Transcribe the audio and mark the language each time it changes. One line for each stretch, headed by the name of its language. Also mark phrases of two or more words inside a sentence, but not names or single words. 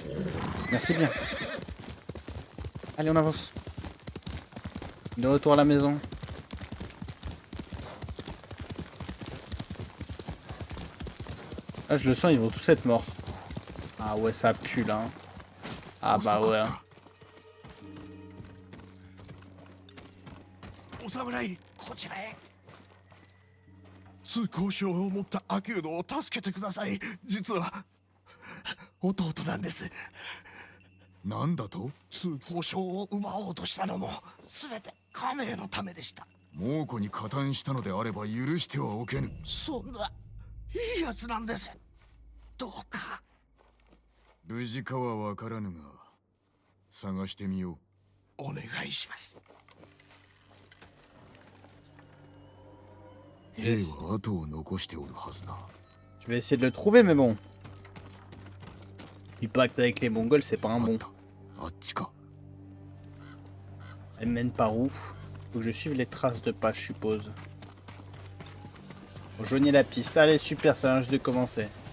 French: Merci bien. Allez, on avance. De retour à la maison. Là, je le sens, ils vont tous être morts. Ah ouais, ça pue là. Ah bah ouais.
Japanese: お侍、こちらへ。通行証を持ったアキュードを助けてください。実は弟なんです。なんだと？通行証を奪おうとしたのも全て家名のためでした。猛虎に加担したのであれば許してはおけぬ。そんないいやつなんです。どうか。無事かはわからぬが、探してみよう。お願いします。兵は後を残しておるはずだ。
French: Je vais essayer de le trouver, mais bon. Il pacte avec les Mongols, c'est pas un bon. Elle mène par où? Faut que je suive les traces de pas, je suppose. Rejoignez la piste. Allez, super, ça vient juste de commencer.